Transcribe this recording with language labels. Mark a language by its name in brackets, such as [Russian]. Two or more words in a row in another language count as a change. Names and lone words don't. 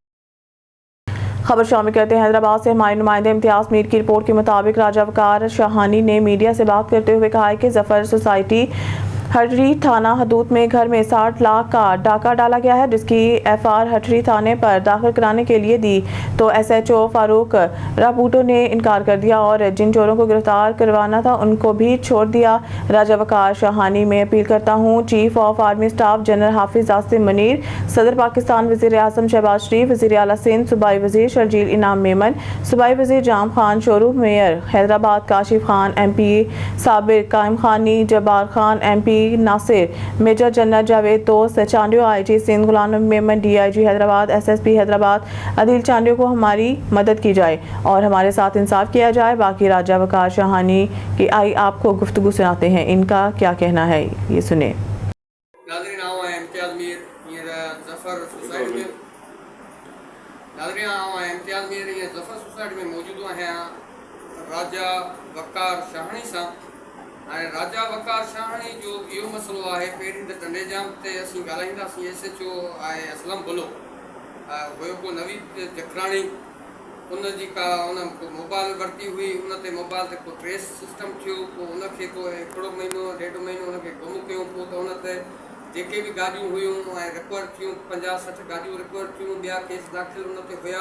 [Urdu] خبر شامل کرتے ہیں حیدرآباد سے ہمارے نمائندے امتیاز میر کی رپورٹ کے مطابق راجہ وقار شاہانی نے میڈیا سے بات کرتے ہوئے کہا ہے کہ جعفر سوسائٹی ہٹڑی تھانہ حدود میں گھر میں 60 لاکھ کا ڈاکہ ڈالا گیا ہے، جس کی FR ہٹڑی تھانے پر داخل کرانے کے لیے دی تو SHO فاروق راپوٹو نے انکار کر دیا اور جن چوروں کو گرفتار کروانا تھا ان کو بھی چھوڑ دیا. راجہ وقار شاہانی میں اپیل کرتا ہوں [English] Chief of Army Staff [Urdu] جنرل حافظ عاصم منیر، صدر پاکستان وزیر اعظم شہباز شریف، وزیر اعلیٰ سندھ صوبائی وزیر شرجیل انعام میمن، صوبائی وزیر جام خان شورو، میئر حیدرآباد کاشف خان MP، صابر قائم خانی، جبار خان MP، ناصر, [English] Major General [Urdu] جاوید دوست، چانڈیو IG سندھ غلام میمن، DIG حیدرآباد، SSP حیدرآباد عادل چانڈیو کو ہماری مدد کی جائے اور ہمارے ساتھ انصاف کیا جائے. باقی راجہ وقار شاہانی کی آئی آپ کو گفتگو سناتے ہیں، ان کا کیا کہنا ہے یہ سنیں. [Sindhi] राजा वकार शाहानी सां हाणे राजा वकार शाहानी जो इहो मसइलो आहे, पहिरीं त टंडेजाम ते असीं ॻाल्हाईंदासीं। SHO आहे असलम बुलो, हुयो को नवीद जखराणी, उनजी का उन मोबाइल वरिती हुई, उन ते मोबाइल ते को ट्रेस सिस्टम थियो, पोइ उनखे को हिकिड़ो महीनो 1.5 महीनो उनखे गुम कयो, पोइ त उन ते जेके बि गाॾियूं हुयूं ऐं रिकवर थियूं 50-60 गाॾियूं रिकवर थियूं, ॿिया केस दाख़िल उन ते हुया।